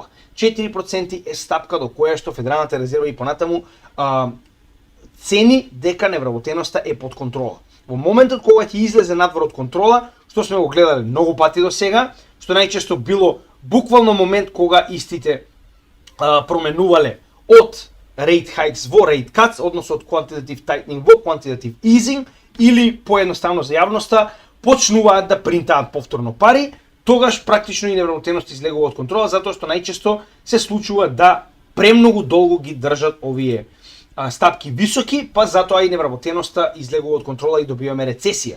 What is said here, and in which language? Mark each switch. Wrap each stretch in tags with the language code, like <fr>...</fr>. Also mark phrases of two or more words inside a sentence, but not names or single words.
<mk>4% е стапка до која што Федералната резерва и понатаму цени дека невработеноста е под контрола. Во моментот кога ќе излезе надвор од контрола, што сме го гледале многу пати до сега, што најчесто било буквално момент кога истите променувале од</mk> <en>rate hikes</en> <mk>во</mk> <en>rate cuts,</en> <mk>односно од</mk> <en>quantitative tightening</en> <mk>во</mk> <en>quantitative easing,</en> <mk>или поедноставно за јавноста почнуваат да принтаат повторно пари, тогаш практично и невработеност излегува од контрола, затоа што најчесто се случува да премногу долго ги држат овие стапки високи, па затоа и невработеноста излегува од контрола и добиваме рецесија.</mk>